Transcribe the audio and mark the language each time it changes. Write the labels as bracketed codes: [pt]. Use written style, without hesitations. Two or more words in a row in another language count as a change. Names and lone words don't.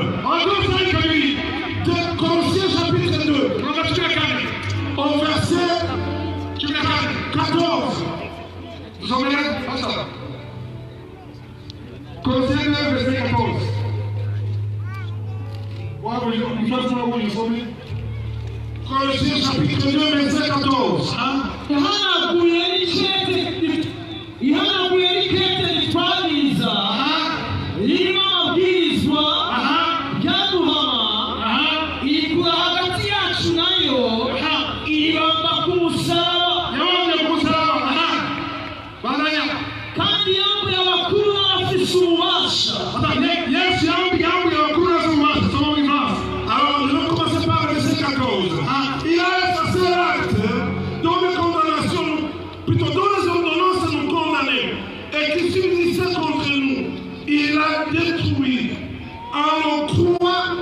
[fr] De Colossiens chapitre 2, au verset 14. Vous en mettez ça. Colossiens 2, verset 14. Colossiens chapitre 2, verset 14. [rn] ihanaguye n'ikete ritwaniza ririmo amabwirizwa ryaduhama irikura hagati yacu nayo iribamba ku musaraba kandi yambuye abakuru n'abafise ububasha. [fr] Alors, je vais commencer par le verset 14. Il a effacé l'acte dont les condamnations, plutôt dont les ordonnances nous condamnaient et qui subsistait contre nous. Il a détruit à la croix.